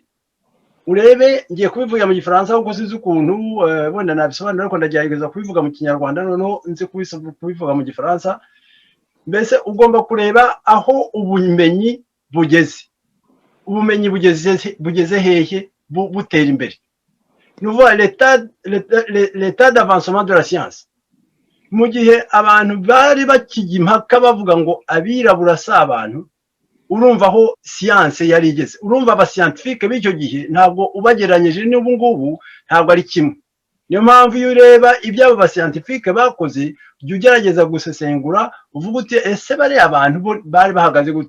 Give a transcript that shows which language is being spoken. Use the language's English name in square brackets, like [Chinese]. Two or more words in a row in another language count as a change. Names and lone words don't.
[Kinyarwanda] Urebe, ngiye kubivuga mu Gifaransa kuko sinzi ukuntu wenda nabisobanura, ariko ndagerageza kubivuga mu Kinyarwanda noneho nzi kubivuga mu Gifaransa. Mbese ugomba kureba aho ubumenyi bugeze, ubumenyi bugeze hehe butera imbere. [French] Nuvuga l'état d'avancement de la science. [Kinyarwanda] Mu gihe abantu bari bakijya impaka bavuga ngo abirabura si abantu, urumva aho siyanse yari igeze. Urumva abascientifique b'icyo gihe ntabwo ubagereranyije n'ubu ngubu ntabwo ari kimwe. Niyo mpamvu iyo ureba ibyo abo bascientifique bakoze, jya ugerageza gusesengura uvuga uti ese bari abantu bari bahagaze gute.